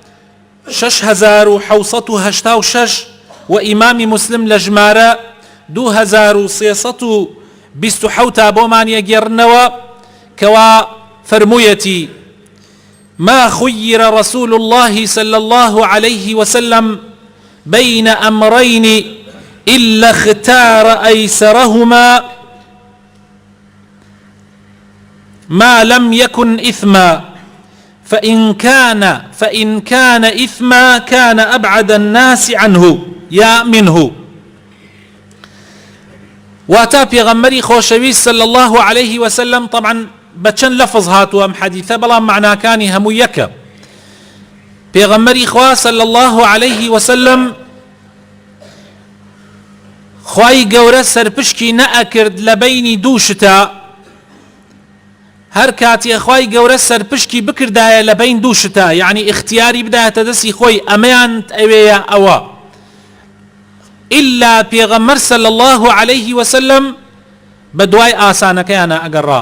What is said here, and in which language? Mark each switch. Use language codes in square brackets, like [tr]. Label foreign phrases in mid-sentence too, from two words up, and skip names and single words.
[ckb] 6786 و ئیمامی مسلم لە ژمارە 2327 بۆمان یەگێڕنەوە کەوا فەرموویەتی: [ar] ما خير رسول الله صلى الله عليه وسلم بين أمرين إلا اختار أيسرهما ما لم يكن إثما، فإن كان إثما كان أبعد الناس عنه يا منه. [ckb] واتا پێغەمبەری خۆشەویست [ar] صلى الله عليه وسلم [ckb] طبعا بچەند لەفظ هاتووە ئەم حەدیثە، بەڵام معناکانی هەموو یەکە. پێغەمبەری خوا [ar] صلى الله عليه وسلم [ckb] خوای گەورە سەرپشکی نەئەکرد لە بەینی دوو شتە. هەر کاتێ خوای گەورە سەرپشکی بکردایە لە بین دوو شتە، یعنی اختیاری بدایەتە دەستی خۆی ئەمەیان ئەوەیە ئەوە، ئیلا پێغەمبەر [ar] صلی الله عليه وسلم [ckb] بە دوای ئاسانەکەیانە ئەگەڕا.